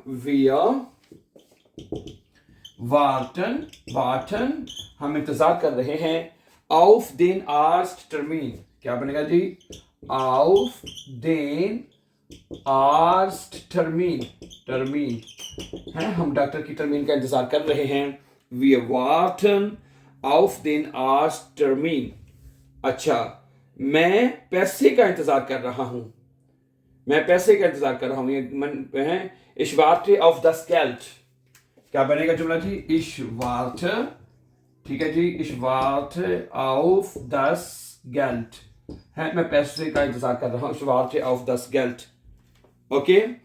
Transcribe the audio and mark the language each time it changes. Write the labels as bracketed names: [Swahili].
[German] Wir warten, [Hindi] हम इंतजार कर रहे हैं। [German] auf den Arzttermin, [Hindi] क्या बनेगा जी? auf den Arzttermin, टर्मीन है, हम डॉक्टर की टर्मीन का इंतजार कर रहे हैं। [German] Wir warten auf den Arzttermin। [Hindi] अच्छा, मैं पैसे का इंतजार कर रहा हूं, मैं पैसे का इंतजार कर रहा हूं, ये मन है। [German] Ich warte auf das Geld, [Hindi] क्या बनेगा जुमला जी? [German] Ich warte, [Hindi] ठीक है जी, [German] Ich warte auf das Geld [Hindi] है, मैं पैसे का इंतजार कर रहा हूं। [German] Ich warte auf das Geld, ओके।